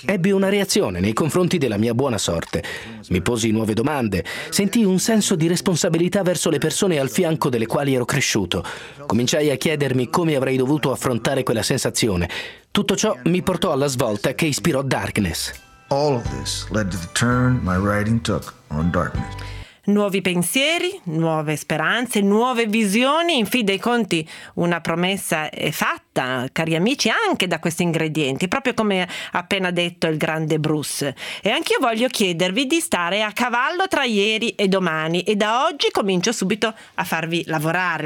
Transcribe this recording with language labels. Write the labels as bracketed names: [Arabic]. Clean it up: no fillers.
[Italian] Ebbi una reazione nei confronti della mia buona sorte. Mi posi nuove domande, sentii un senso di responsabilità verso le persone al fianco delle quali ero cresciuto. Cominciai a chiedermi come avrei dovuto affrontare quella sensazione. Tutto ciò mi portò alla svolta che ispirò Darkness. [English] All of this led to the turn my writing took on Darkness. [Italian] Nuovi pensieri, nuove speranze, nuove visioni, in fin dei conti una promessa è fatta. fatta, cari amici, anche da questi ingredienti, proprio come ha appena detto il grande Bruce. E anch'io voglio chiedervi di stare a cavallo tra ieri e domani, e da oggi comincio subito a farvi lavorare.